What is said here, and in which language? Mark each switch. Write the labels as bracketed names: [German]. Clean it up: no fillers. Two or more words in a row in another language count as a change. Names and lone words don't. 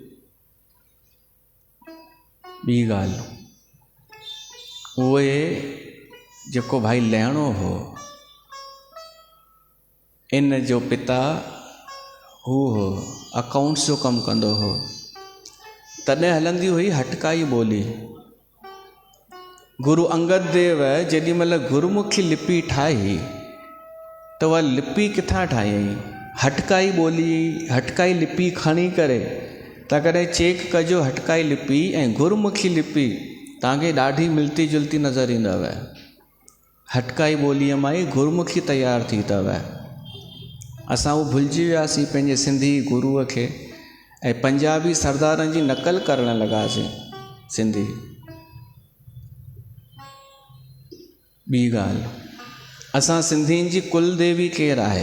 [Sindhi] ॿी ॻाल्हि, उहे जेको भाई लहणो हो, इन जो पिता हू हो अकाउंट्स जो कमु कंदो हो। तॾहिं हलंदी हुई हटकाई ॿोली। गुरु अंगद देव जेॾी महिल गुरुमुखी लिपि ठाही त उहा लिपि किथां ठाही? हटकाई ॿोली, हटकाई लिपि खणी करे। त कॾहिं चेक कजो हटकाई लिपि ऐं गुरुमुखी लिपि तव्हांखे ॾाढी मिलती जुलती नज़र ईंदव। हटकाई ॿोलीअ मां ई गुरुमुखी तयारु थी अथव। असां उहो भुलिजी वियासीं पंहिंजे सिंधी गुरूअ खे, ऐं पंजाबी सरदारनि जी नक़ल करणु लॻासीं सिंधी। ॿी ॻाल्हि, असां सिंधियुनि जी कुलदेवी केरु आहे?